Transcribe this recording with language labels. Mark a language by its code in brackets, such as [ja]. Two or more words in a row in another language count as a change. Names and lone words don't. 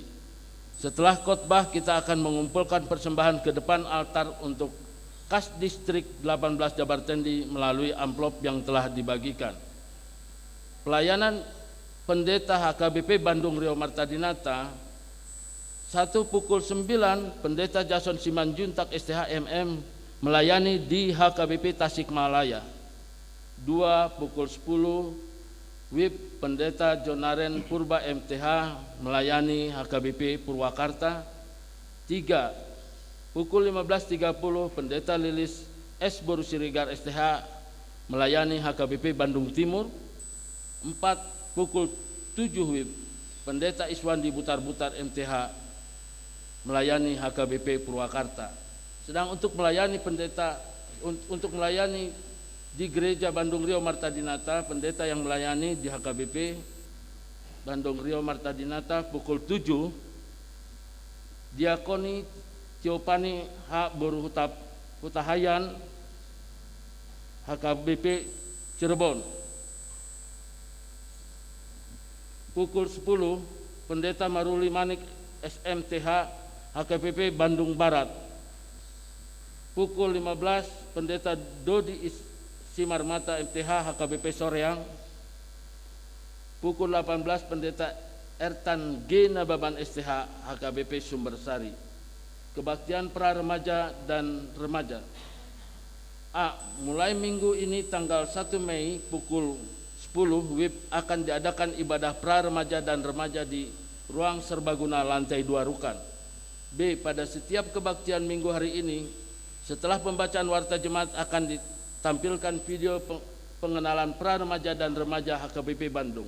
[id] Setelah khotbah, kita akan mengumpulkan persembahan ke depan altar untuk Kas Distrik 18 Jabar Tendi melalui amplop yang telah dibagikan. Pelayanan Pendeta HKBP Bandung Rio Martadinata, 1 pukul 9 Pendeta Jason Simanjuntak STH MM melayani di HKBP Tasikmalaya. 2 pukul 10 WIB Pendeta Jonaren Purba MTH melayani HKBP Purwakarta. 3 pukul 15.30 Pendeta Lilis S. Boru Sirigar STH melayani HKBP Bandung Timur. 4 pukul 7 WIB Pendeta Iswandi Butar-Butar MTH melayani HKBP Purwakarta. Sedang untuk melayani di Gereja Bandung Rio Martadinata, pendeta yang melayani di HKBP Bandung Rio Martadinata pukul 7, Diakoni Tiopani H. Boru Hutahayan HKBP Cirebon. Pukul 10 Pendeta Maruli Manik SMTH HKBP Bandung Barat. Pukul 15 Pendeta Dodi Simarmata MTH HKBP Soreang. Pukul 18 Pendeta Ertan G. Nababan STH HKBP Sumbersari. Kebaktian pra remaja dan remaja. A. Mulai minggu ini tanggal 1 Mei pukul 10 WIB akan diadakan ibadah pra remaja dan remaja di ruang serbaguna lantai 2 Rukan. B. Pada setiap kebaktian minggu hari ini, setelah pembacaan warta jemaat akan ditampilkan video pengenalan pra remaja dan remaja HKBP Bandung.